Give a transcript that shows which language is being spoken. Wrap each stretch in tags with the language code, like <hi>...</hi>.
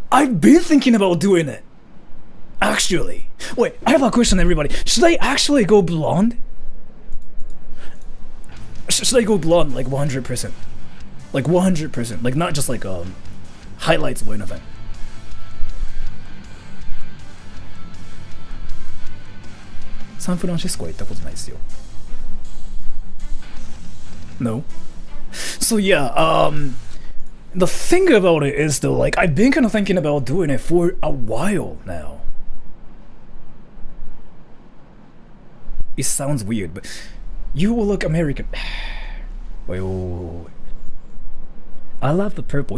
<en>I've been thinking about doing it. Actually. Wait, I have a question, everybody. Should I actually go blonde? Should I go blonde like 100%? Like 100%. Like not just like highlights or anything.</en> <ja>San Francisco は行ったことないですよ。</ja> <en>No? So yeah, the thing about it is though, like I've been kind of thinking about doing it for a while now. It sounds weird, but you will look American. Wait, wait. I love the purple.</en>